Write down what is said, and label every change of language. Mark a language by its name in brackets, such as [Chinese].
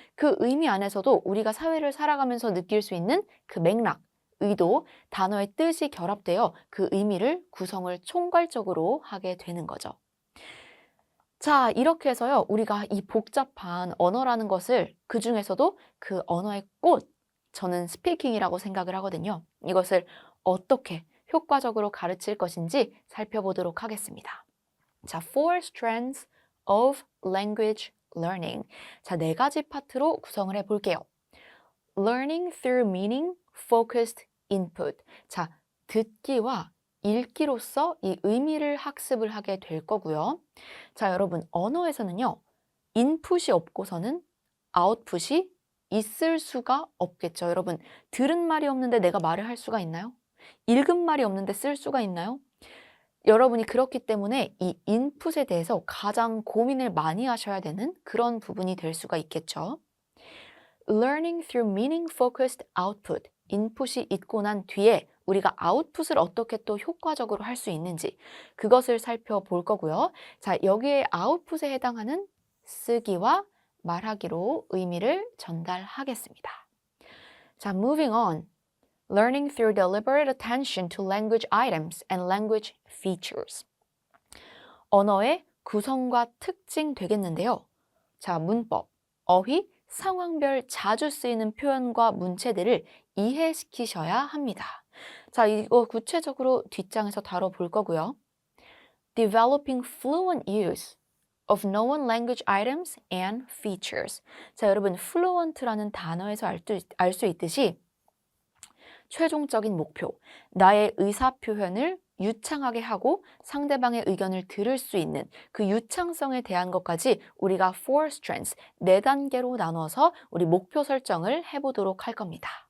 [Korean] 그 의미 안에서도 우리가 사회를 살아가면서 느낄 수 있는 그 맥락, 의도, 단어의 뜻이 결합되어 그 의미를 구성을 총괄적으로 하게 되는 거죠. 자, 이렇게 해서요. 우리가 이 복잡한 언어라는 것을 그중에서도 그 언어의 꽃, 저는 스피킹이라고 생각을 하거든요. 이것을 어떻게 효과적으로 가르칠 것인지 살펴보도록 하겠습니다. [English] 자, four strands of language learning. [Korean] 자, 네 가지 파트로 구성을 해볼게요. [English] Learning through meaning focused input. [Korean] 자, 듣기와 읽기로써 이 의미를 학습을 하게 될 거고요. 자, 여러분, 언어에서는요, 인풋이 없고서는 아웃풋이 있을 수가 없겠죠. 여러분, 들은 말이 없는데 내가 말을 할 수가 있나요? 읽은 말이 없는데 쓸 수가 있나요? 여러분이 그렇기 때문에 이 인풋에 대해서 가장 고민을 많이 하셔야 되는 그런 부분이 될 수가 있겠죠. [English] Learning through meaning-focused output. [Korean] 인풋이 있고 난 뒤에 우리가 아웃풋을 어떻게 또 효과적으로 할 수 있는지 그것을 살펴볼 거고요. 자, 여기에 아웃풋에 해당하는 쓰기와 말하기로 의미를 전달하겠습니다. [English] 자, moving on. Learning through deliberate attention to language items and language features. [Korean] 언어의 구성과 특징 되겠는데요. 자, 문법, 어휘, 상황별 자주 쓰이는 표현과 문체들을 이해시키셔야 합니다. 자, 이거 구체적으로 뒷장에서 다뤄볼 거고요. [English] Developing fluent use of known language items and features. [Korean] 자, 여러분, fluent라는 단어에서 알 수 있듯이 최종적인 목표, 나의 의사표현을 유창하게 하고 상대방의 의견을 들을 수 있는 그 유창성에 대한 것까지 우리가 [English] four strands, [Korean] 네 단계로 나눠서 우리 목표 설정을 해보도록 할 겁니다.